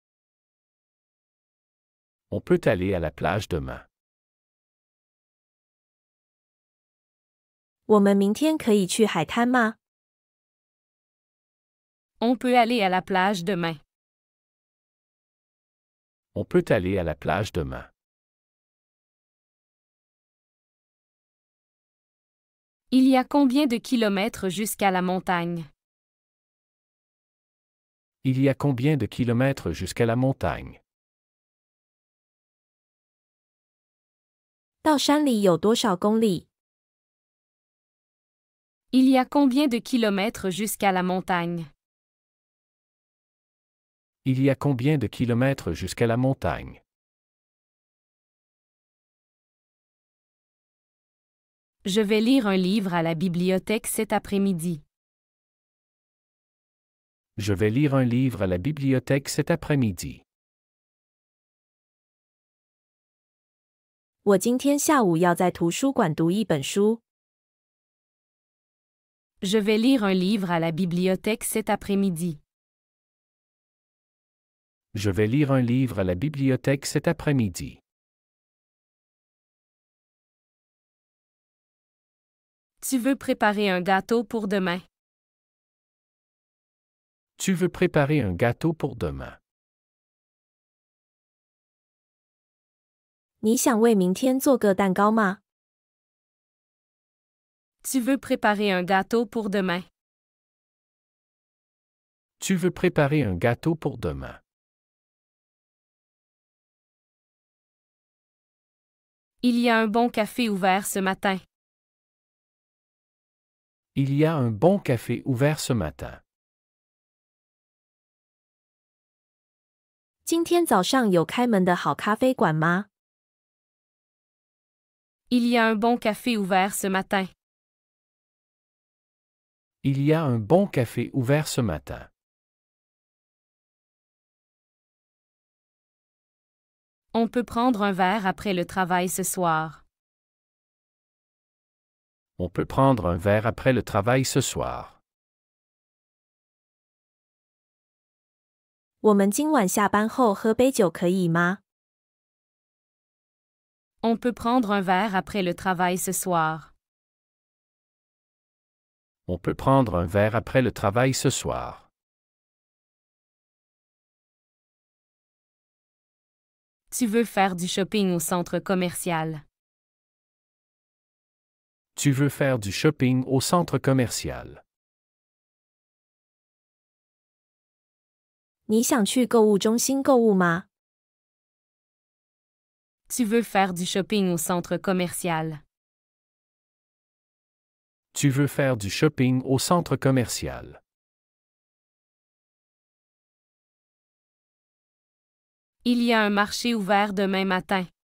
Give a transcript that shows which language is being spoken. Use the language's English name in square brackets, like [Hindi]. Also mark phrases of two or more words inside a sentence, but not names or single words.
[French] On peut aller à la plage demain. [Chinese] 我们明天可以去海滩吗？ [French] On peut aller à la plage demain. On peut aller à la plage demain. Il y a combien de kilomètres jusqu'à la montagne? Il y a combien de kilomètres jusqu'à la montagne? [Chinese] 到山里有多少公里？ [French] Il y a combien de kilomètres jusqu'à la montagne? Il y a combien de kilomètres jusqu'à la montagne? Je vais lire un livre à la bibliothèque cet après-midi. Je vais lire un livre à la bibliothèque cet après-midi. [Chinese] 我今天下午要在图书馆读一本书。 [French] Je vais lire un livre à la bibliothèque cet après-midi. Je vais lire un livre à la bibliothèque cet après-midi. Tu veux préparer un gâteau pour demain? Tu veux préparer un gâteau pour demain. [Chinese] 你想为明天做个蛋糕吗？ [French] Tu veux préparer un gâteau pour demain? Tu veux préparer un gâteau pour demain. Il y a un bon café ouvert ce matin. Il y a un bon café ouvert ce matin. [Chinese] 今天早上有开门的好咖啡馆吗？ [French] Il y a un bon café ouvert ce matin. Il y a un bon café ouvert ce matin. On peut prendre un verre après le travail ce soir. On peut prendre un verre après le travail ce soir. [Chinese] 我们今晚下班后喝杯酒可以吗？ [French] On peut prendre un verre après le travail ce soir. On peut prendre un verre après le travail ce soir. Tu veux faire du shopping au centre commercial. Tu veux faire du shopping au centre commercial. [Chinese] 你想去购物中心购物吗？ [French] Tu veux faire du shopping au centre commercial. Tu veux faire du shopping au centre commercial. Il y a un marché ouvert demain matin.